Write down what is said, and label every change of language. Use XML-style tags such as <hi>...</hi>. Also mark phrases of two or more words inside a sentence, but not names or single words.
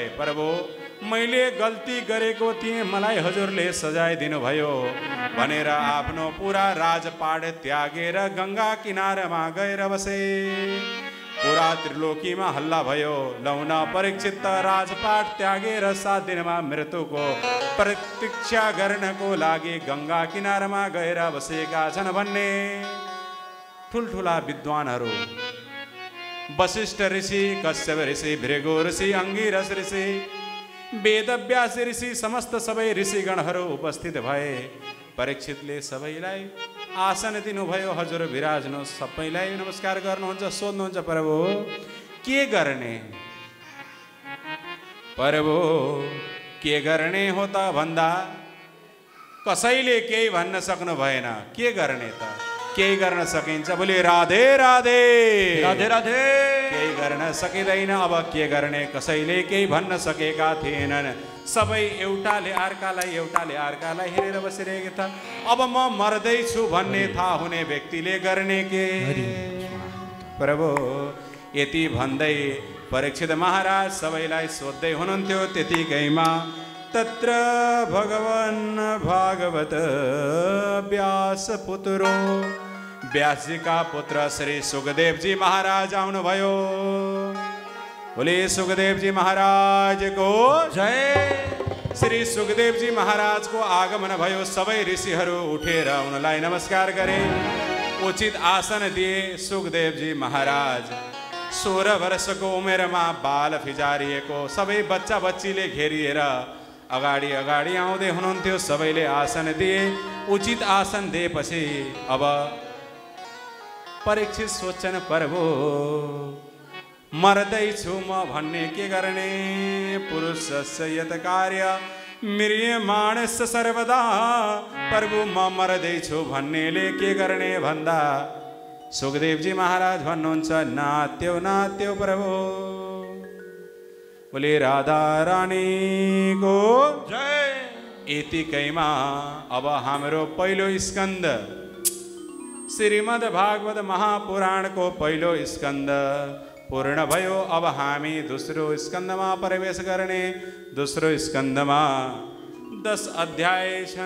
<ne>प्रभु मैले गल्ती गरेको थिएँ, मलाई हजुरले सजाय दिनुभयो भनेर आफ्नो पुरा राजपाट त्यागेर गंगा किनारमा गएर बसे। पुरा त्रिलोकीमा हल्ला भयो। लौन परीक्षित राजपाट त्यागेर 7 दिनमा मृत्युको प्रतीक्षा गर्नको लागि गंगा किनारमा गएर बसेका छन् भन्ने ठुलठुला विद्वानहरू वशिष्ठ ऋषि, कश्यप ऋषि, भृगु ऋषि, अंगिरस ऋषि, वेदव्यास ऋषि समस्त सबै ऋषिगणहरू उपस्थित भए। परीक्षितले सबैलाई आसन दिनुभयो। हजुर विराज्नु, सबैलाई नमस्कार गर्नुहुन्छ। सोध्नुहुन्छ प्रभु के गर्ने? प्रभु के गर्ने हो त भन्दा कसैले केही भन्न सक्नु भएन। के गर्ने त? केही गर्न सकिन्छ</ne> <hi>बोले राधे राधे</hi> <ne>राधे राधे। केही गर्न सकिँदैन। अब के गर्ने? कसैले केही भन्न सकेका थिएनन्। सबै एउटाले अर्कालाई हेरेर बसिरहेका था। अब म मर्दैछु भन्ने थाहा हुने व्यक्तिले गर्ने के? प्रभु यति भन्दै परीक्षित महाराज सबैलाई सोध्दै हुनुहुन्थ्यो। त्यतिकैमा</ne> <sa>तत्र भगवान भागवत व्यास पुत्रो,</sa> <ne>व्यासजीका पुत्र श्री सुखदेव जी महाराज आउनुभयो।</ne> <hi>बोले सुखदेव जी महाराज को जय।</hi> <ne>श्री सुखदेव जी महाराज को आगमन भयो। सबै ऋषिहरू उठेर उनलाई नमस्कार गरे, उचित आसन दिए। सुखदेव जी महाराज 16 वर्षको उमेरमा बाल फिजारिएको सबै बच्चा बच्चीले घेरिएर अगाडि अगाडि आउँदै हुनुहुन्थ्यो। सबैले आसन दिए। उचित आसन दिएपछि अब परीक्षित सोच्छन् प्रभु मर्दैछु म भन्ने के गर्ने?</ne> <sa>पुरुषस्य यत कार्य म्रियमाणस्य सर्वदा।</sa> <ne>प्रभु म मर्दैछु भन्नेले के गर्ने भन्दा सुखदेव जी महाराज भन्नुहुन्छ नात्यो नात्यो प्रभु।</ne> <hi>बोले राधा रानी को जय।</hi> <ne>यतिकैमा अब हाम्रो पहिलो स्कन्द श्रीमद् भागवत महापुराण को पहिलो स्कन्द पूर्ण भयो। अब हामी दोस्रो स्कन्दमा प्रवेश गर्ने। दोस्रो स्कन्दमा 10 अध्याय छन्।</ne>